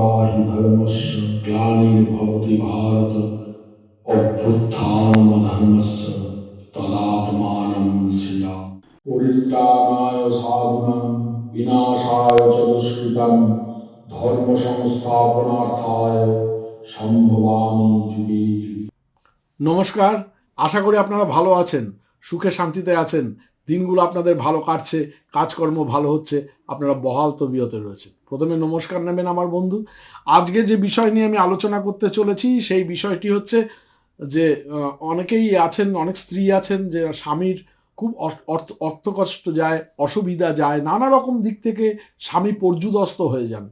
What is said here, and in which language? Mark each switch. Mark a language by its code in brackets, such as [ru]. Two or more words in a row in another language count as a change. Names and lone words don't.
[sa] हि धर्मस्य ग्लानिर्भवति भारत अभ्युत्थानमधर्मस्य तदात्मानं सृजामि। परित्राणाय साधूनां विनाशाय च दुष्कृतां धर्म संस्थापनार्थाय সম্ভবামি যুগে যুগে। [bn] নমস্কার, আশা করি আপনারা ভালো আছেন, সুখে শান্তিতে আছেন, দিনগুলো আপনাদের ভালো কাটছে, কাজকর্ম ভালো হচ্ছে, আপনারা বহাল তবিয়তে রয়েছে। প্রথমে নমস্কার নেবেন আমার বন্ধু। আজকে যে বিষয় নিয়ে আমি আলোচনা করতে চলেছি সেই বিষয়টি হচ্ছে যে অনেকেই আছেন, অনেক স্ত্রী আছেন যে স্বামীর খুব অর্থকষ্ট যায়, অসুবিধা যায়, নানা রকম দিক থেকে স্বামী পর্যুদস্ত হয়ে যান।